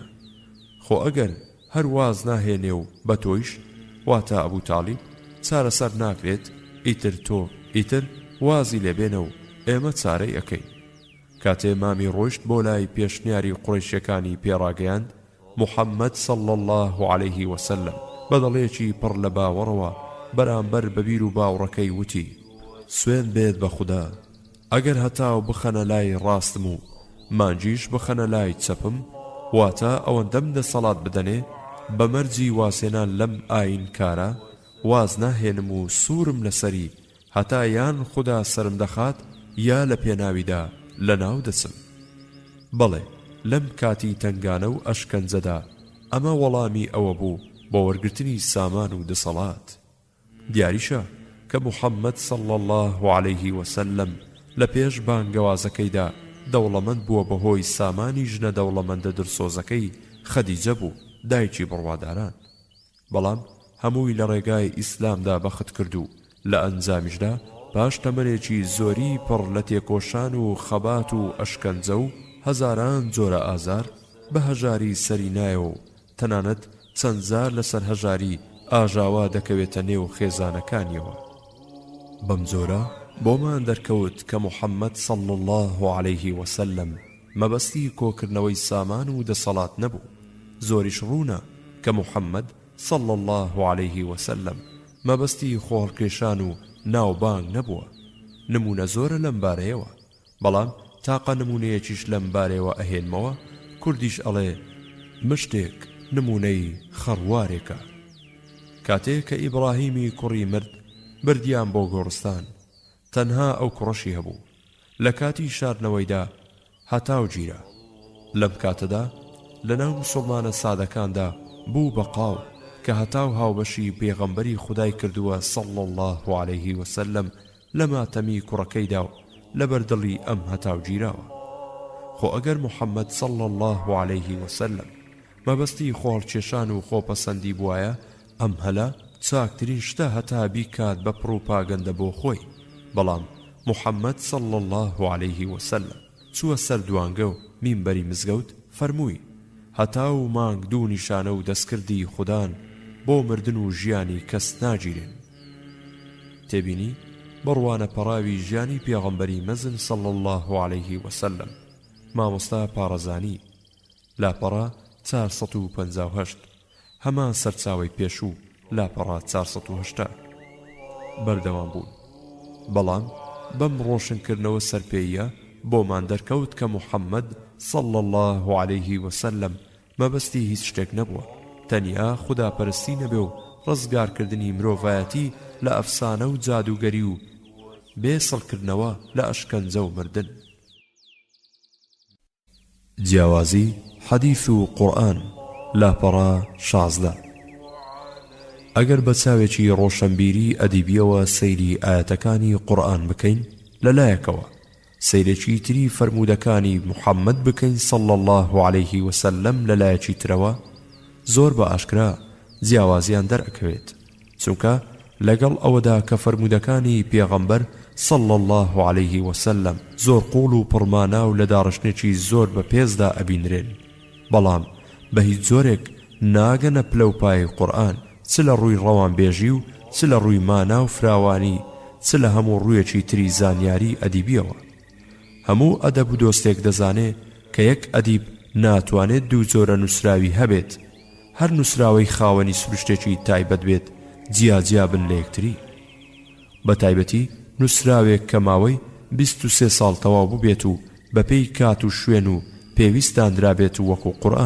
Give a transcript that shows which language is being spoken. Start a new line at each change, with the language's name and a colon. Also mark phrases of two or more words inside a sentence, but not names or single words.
Central Kurdish: خۆ ئەگەر هەر واز ناهێنێ و بە تۆیش واتە ئەبوو تاڵیب چارەسەر ناکرێت، ئیتر تۆ ئیتر وازی لێبێنە و ئێمە چارەی ئەکەین. کاتێ مامی ڕۆیشت بۆ لای پێشنیاری قوڕەیشیەکانی پێڕاگەیاند، محەممەد
Arabic: صلى الله عليه وسلم
Central Kurdish: بەدەڵێکی پڕ لە باوەڕەوە بەرامبەر بەبیر و باوڕەکەی وتی: سوێن بێت بە خوددا، ئەگەر هەتاو بخەنە لای ڕاستم و مانجیش بخەنە لای چەپم، واتە ئەوەندەم دەسەڵات بدەنێ بە مەرجی واسێنان لەم ئاین کارە واز ناهێنم و سوورم لەسەری هەتا یان خوددا سرم دەخات یا لە پێناویدا لە ناو دەچم. بەڵێ لەم کاتی تنگانە و ئەشکەنجەدا ئەمە وەڵامی ئەوە بوو بۆ وەرگرتنی سامان و دەسەڵات. دیاریشە کە محەممەد
Arabic: صلى الله عليه وسلم
Central Kurdish: لە پێش بانگەوازەکەیدا دەوڵەمەند بووە بەهۆی سامانی ژنە دەوڵەمەندە درسۆزەکەی خەدیجە بوو، دایکی بڕواداران. بەڵام هەمووی لە ڕێگای ئیسلامدا بەخت کرد و لە ئەنجامیشدا پاش تەمەنێکی زۆری پڕ لە تێکۆشان و خەبات و ئەشکەنجە و هەزاران جۆرە ئازار بە هەژاری سەری نایە و تەنانەت چەند زار لەسەر هەژاری ئاژاوا دەکەوێتە نێو خێزانەکانیەوە. بەم جۆرە بۆمان دەرکەوت کە محەممەد
Arabic: صلى الله عليه وسلم
Central Kurdish: مەبەستی کۆکردنەوەی سامان و دەسەڵات نەبوو. زۆریش ڕوونە کە محەممەد
Arabic: صلى الله عليه وسلم
Central Kurdish: مەبەستی خۆڵکێشان و ناوبانگ نەبووە. نمونە زۆرە لەم بارەیەوە، بەڵام تاقە نمونەیەکیش لەم بارەیەوە ئەهێنمەوە. کوردیش ئەڵێ مشتێک نمونەی خەڕوارێکە. کاتێک کە ئیبراهیمی کوڕی مرد بردیان بۆ گۆڕستان، تەنها ئەو کوڕەشی هەبوو. لە کاتی شاردنەوەیدا هەتاو گیرە. لەم کاتەدا لە ناو موسڵمانە سادەکاندا بوو بە قاو کە هەتاو هاوبەشی پێغەمبەری خودای کردووە
Arabic: صلى الله عليه وسلم
Central Kurdish: لە ماتەمی کوڕەکەیدا و لە بەردڵی ئەم هەتاو گیراوە. خۆ ئەگەر محەممەد
Arabic: صلى الله عليه وسلم
Central Kurdish: مەبەستی خۆڵکێشان و خۆپەسەندی بوایە، ئەم هەلا چاکترین شتە هەتا بیکات بە پڕوپاگەندە بۆ خۆی. بەڵام محەممەد
Arabic: صلى الله عليه وسلم
Central Kurdish: چووە سەر دوانگە و مینبەری مزگەوت فەرمووی: هەتا و مانگ دوو نیشانە و دەستکردی خوددان بۆ مردن و ژیانی کەس ناگیرێن. تێبینی بڕوانە پەڕاوی ژیانی پێغەمبەری مەزن
Arabic: صلى الله عليه وسلم
Central Kurdish: مامۆستا پارەزانی لاپەڕا 458 هەمان سەرچاوی پێشوو لاپەڕا 480 بەردەوام بوون. بەڵام بەم ڕۆشنکردنەوە سەرپێیە بۆمان دەرکەوت کە محەممەد
Arabic: صلى الله عليه وسلم
Central Kurdish: مەبەستی هیچ شتێک نەبووە تەنیا خوداپەرستی نەبێ و ڕزگارکردنی مرۆڤایەتی لە ئەفسانە و جادوگەری و بێسەڵکردنەوە لە ئەشکەنجە و مردن. جیاوازی حەدیث و قورئان لاپەڕا 16. ئەگەر بە چاوێکی ڕۆشنبیری ئەدیبیەوە سەیری ئاەتەکانی قورئان بکەین لەلایەکەوە سەیرێکی تری فەرمودەکانی محەممەد بکەین
Arabic: صلى الله عليه
Central Kurdish: وسلم لەلایەکی ترەوە زۆر بە ئاشکرا جیاوازیان دەرئەکەوێت چونکە لەگەڵ ئەوەدا کە فەرمودەکانی پێغەمبەر
Arabic: صلى الله عليه وسلم
Central Kurdish: زۆر قوڵ و پڕمانە و لە داڕشتێکی زۆر بە پێزدا ئەبینرێن بەڵام بە هیچ زۆرێک ناگەنە پلەپای قورئان چ لە ڕووی ڕەوانبێژی و چ لە ڕووی مانا و فراوانی چ لە هەموو ڕوویەکی تری زانیاری ئەدیبیەوە. هەموو ئەدەب و دۆستێک دەزانێ کە یەک ئەدیب ناتوانێت دوو جۆرە نووسراوی هەبێت هەر نووسراوەی خاوەنی سروشتێکی تایبەت بێت جیاجیا بن لە یەکتری بە تایبەتی نووسراوێک کە ماوەی 23 ساڵ تەواو ببێت و بەپێی کات و شوێن و پێویستاندرابێت وەکو قورئان.